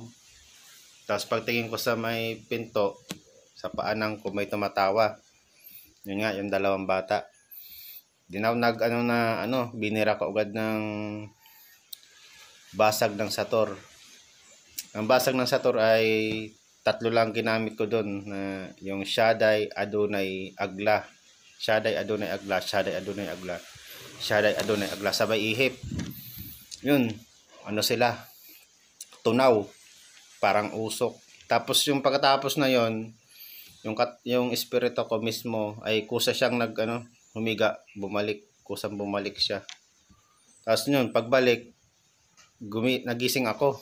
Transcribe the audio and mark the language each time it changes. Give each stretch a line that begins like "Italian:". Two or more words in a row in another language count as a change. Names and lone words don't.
Filipino: Tapos pagtingin ko sa may pinto, sa paanan ko may tumatawa. Yun nga, yung 2 bata. Di na ako binira ko agad ng basag ng Sator. Ang basag ng Sator ay 3 lang ginamit ko doon, na yung Shaddai, Adonai, Agla. Shaddai, Adonai, Agla, Shaddai, Adonai, Agla, Shaddai, Adonai, Agla, sabay ihip. Yun, sila, tunaw, parang usok. Tapos yung pagkatapos na yon, yung espiritu ko mismo ay kusa siyang humiga, kusang bumalik siya. Tapos yun, pagbalik, nagising ako.